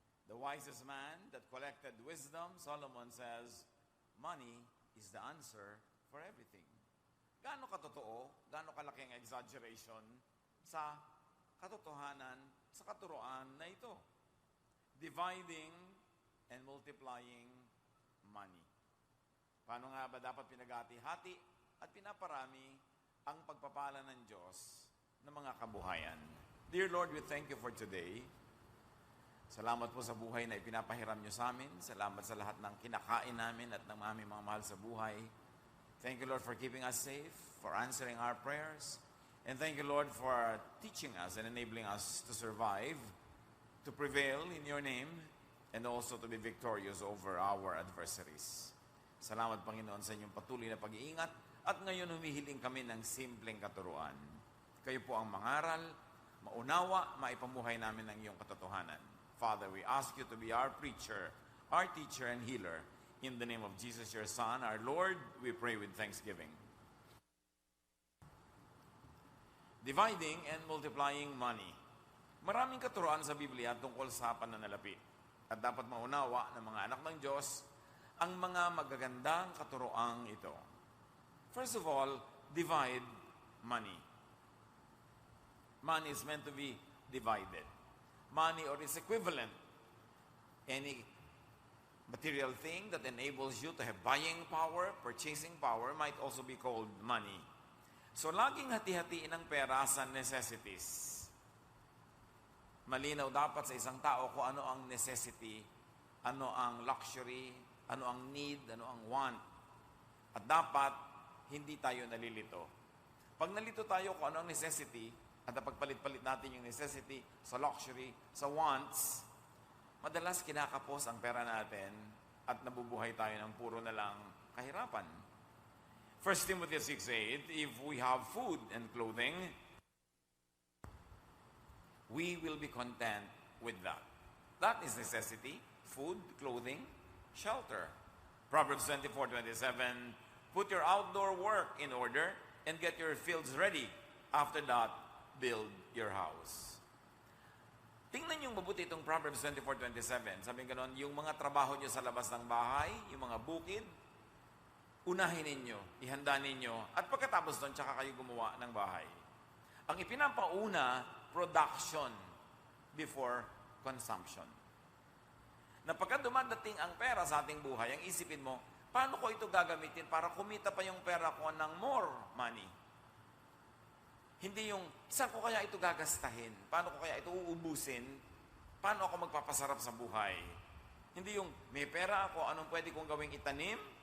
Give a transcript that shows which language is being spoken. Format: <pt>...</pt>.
<en>The wisest man that collected wisdom, Solomon says, money is the answer for everything.</en> <tl>Gaano katotoo, gaano kalaki ang exaggeration sa katotohanan, sa katuroan na ito.</tl> <en>Dividing and multiplying money.</en> <tl>Paano nga ba dapat pinagati-hati at pinaparami ang pagpapala ng Diyos ng mga kabuhayan?</tl> <en>Dear Lord, we thank you for today.</en> <tl>Salamat po sa buhay na ipinapahiram niyo sa amin. Salamat sa lahat ng kinakain namin at ng aming mga mahal sa buhay.</tl> <en>Thank you, Lord, for keeping us safe, for answering our prayers. And thank you, Lord, for teaching us and enabling us to survive, to prevail in your name, and also to be victorious over our adversaries.</en> <tl>Salamat, Panginoon, sa inyong patuloy na pag-iingat. At ngayon humihiling kami ng simpleng katuruan. Kayo po ang mangaral, maunawa, maipamuhay namin ng iyong katotohanan.</tl> <en>Father, we ask you to be our preacher, our teacher and healer. In the name of Jesus, your Son, our Lord, we pray with thanksgiving. Dividing and multiplying money.</en> <tl>Maraming katuruan sa Biblia tungkol sa pananalapi. At dapat maunawa ng mga anak ng Diyos ang mga magagandang katuroang ito.</tl> <en>First of all, divide money. Money is meant to be divided. Money or its equivalent. Any material thing that enables you to have buying power, purchasing power, might also be called money.</en> <tl>So, laging hati-hatiin ang pera sa necessities. Malinaw dapat sa isang tao kung ano ang necessity, ano ang luxury, ano ang need, ano ang want. At dapat hindi tayo nalilito. Pag nalito tayo kung ano ang necessity, at napagpalit-palit natin yung necessity sa luxury, sa wants, madalas kinakapos ang pera natin at nabubuhay tayo ng puro na lang kahirapan.</tl> <en>1 Timothy 6:8, if we have food and clothing, we will be content with that. That is necessity, food, clothing, shelter. Proverbs 24:27, put your outdoor work in order and get your fields ready. After that, build your house.</en> <tl>Tingnan niyo mabuti itong Proverbs 24:27. Sabi ganon, yung mga trabaho niyo sa labas ng bahay, yung mga bukid, unahin ninyo, ihanda ninyo, at pagkatapos doon, tsaka kayo gumawa ng bahay. Ang ipinapauna,</tl> <en>production before consumption.</en> <tl>Na pagka dumadating ang pera sa ating buhay, ang isipin mo, paano ko ito gagamitin para kumita pa yung pera ko ng</tl> <en>more money?</en> <tl>Hindi yung, saan ko kaya ito gagastahin? Paano ko kaya ito uubusin? Paano ako magpapasarap sa buhay? Hindi yung, may pera ako, anong pwede kong gawing itanim?</tl>